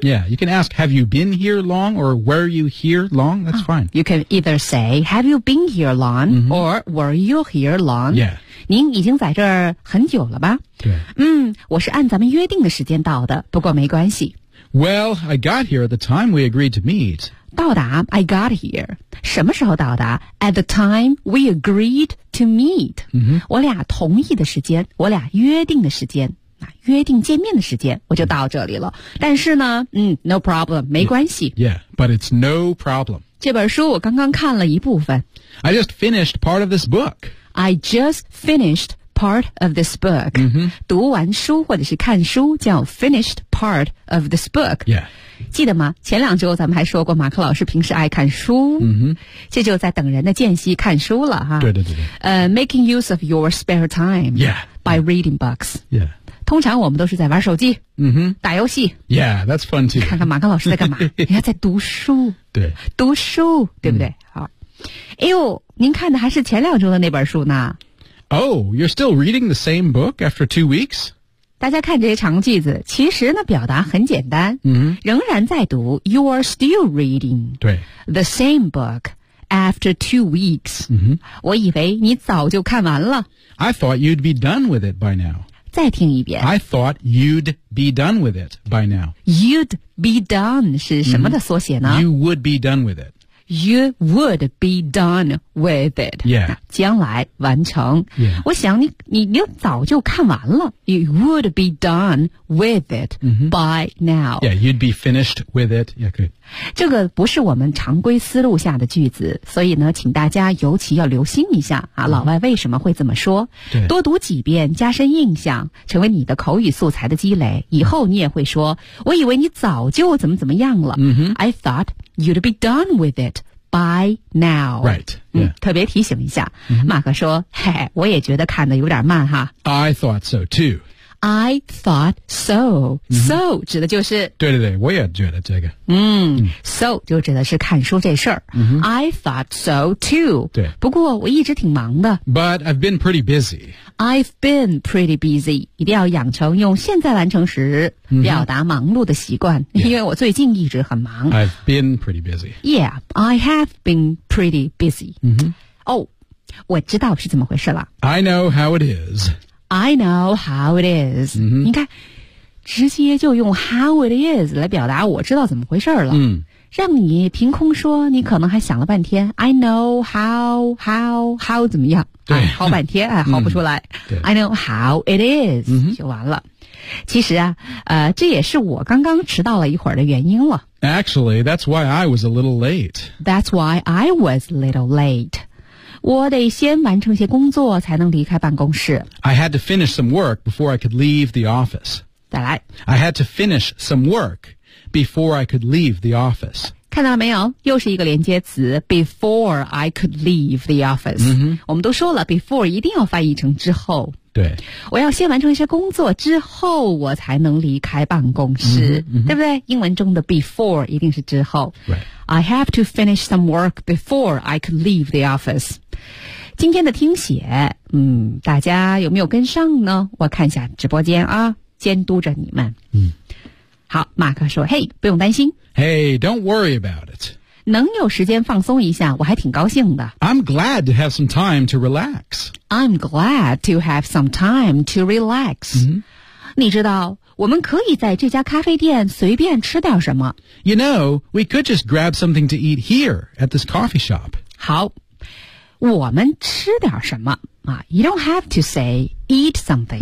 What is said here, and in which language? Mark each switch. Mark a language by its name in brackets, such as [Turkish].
[English] Yeah, you can ask, have you been here long or were you here long? That's fine. You can either say, have you been here long、or were you here long? Yeah. [Chinese] 您已经在这儿很久了吧？对。我是按咱们约定的时间到的，不过没关系。 [English] Well, I got here at the time we agreed to meet. [Chinese] 到达 [English] I got here. [Chinese] 什么时候到达 [English] At the time we agreed to meet.、 [Chinese] 我俩同意的时间，我俩约定的时间，约定见面的时间，我就到这里了。但是呢， [English] no problem, [Chinese] 没关系。 [English] Yeah, but it's no problem. [Chinese] 这本书我刚刚看了一部分。 [English] I just finished part of this book. I just finished part of this book.、 [Chinese] 读完书或者是看书叫 [English] finished part of this book. Yeah. [Chinese] 记得吗？前两周咱们还说过马克老师平时爱看书。这就在等人的间隙看书了哈。对对对对。 [English] Making use of your spare time. Yeah. By reading books. Yeah. [Chinese] 通常我们都是在玩手机、打游戏 [English] Yeah, that's fun too. [Chinese] 看看马克老师在干嘛人家在读书对读书对不对、哎呦您看的还是前两周的那本书呢 [English] Oh, you're still reading the same book after 2 weeks? [Chinese] 大家看这些长句子其实呢表达很简单、仍然在读 [English] You are still reading [Chinese] 对 [English] the same book after 2 weeks、 [Chinese] 我以为你早就看完了 [English] I thought you'd be done with it by now [Chinese] 再听一遍 [English] I thought you'd be done with it by now You'd be done [Chinese] 是什么的缩写呢、 [English] You would be done with it you would be done with it. Yeah. [Chinese] 将来完成。 [English] Yeah. [Chinese] 我想你早就看完了。 [English] You would be done with it、mm-hmm. by now. Yeah, you'd be finished with it. Yeah, good. [Chinese] 这个不是我们常规思路下的句子，所以呢，请大家尤其要留心一下啊、mm-hmm. 老外为什么会这么说。对。多读几遍，加深印象，成为你的口语素材的积累，以后你也会说，我以为你早就怎么怎么样了。 Mm-hmm. [English] I thought you'd be done with it by now. Right.、Yeah. 嗯、 [Chinese] 特别提醒一下、mm-hmm. 马克说嘿我也觉得看得有点慢哈。 [English] I thought so too. I thought so.、Mm-hmm. So [Chinese] 指的就是。对对对我也觉得这个。嗯、mm-hmm. ,so 就指的是看书这事儿。 Mm-hmm. [English] I thought so too. [Chinese] 对。不过我一直挺忙的。 [English] But I've been pretty busy. I've been pretty busy. [Chinese] 一定要养成用现在完成时表达忙碌的习惯、 [English] mm-hmm. [Chinese] 因为我最近一直很忙。 [English] Yeah. I've been pretty busy. Yeah, I have been pretty busy.、 Mm-hmm. [Chinese] Oh, 我知道是怎么回事了。 [English] I know how it is. I know how it is.、 Mm-hmm. [Chinese] 你看直接就用 [English] how it is [Chinese] 来表达我知道怎么回事了。嗯、让你凭空说你可能还想了半天 I know how 怎么样。对、哎、好半天还好不出来。嗯、 [English] I know how it is,、 mm-hmm. [Chinese] 就完了。其实啊这也是我刚刚迟到了一会儿的原因了。 [English] Actually, that's why I was a little late. That's why I was a little late. [Chinese] 我得先完成些工作才能离开办公室。 [English] I had to finish some work before I could leave the office. [Chinese] 再来。 [English] I had to finish some work before I could leave the office. [Chinese] 看到了没有？又是一个连接词 [English] before I could leave the office.、 Mm-hmm. [Chinese] 我们都说了 before 一定要翻译成之后。对。我要先完成一些工作之后我才能离开办公室。 Mm-hmm. 对不对？英文中的 before 一定是之后。 [English] Right. I have to finish some work before I could leave the office. [Chinese] 今天的听写大家有没有跟上呢我看一下直播间啊监督着你们。嗯。好马克说嘿不用担心。 [English] Hey, don't worry about it. [Chinese] 能有时间放松一下我还挺高兴的。 [English] I'm glad to have some time to relax. I'm glad to have some time to relax.、 Mm-hmm. [Chinese] 你知道我们可以在这家咖啡店随便吃点什么。 [English] You know, we could just grab something to eat here at this coffee shop. [Chinese] 好。我们吃点什么、 [English] You don't have to say eat something.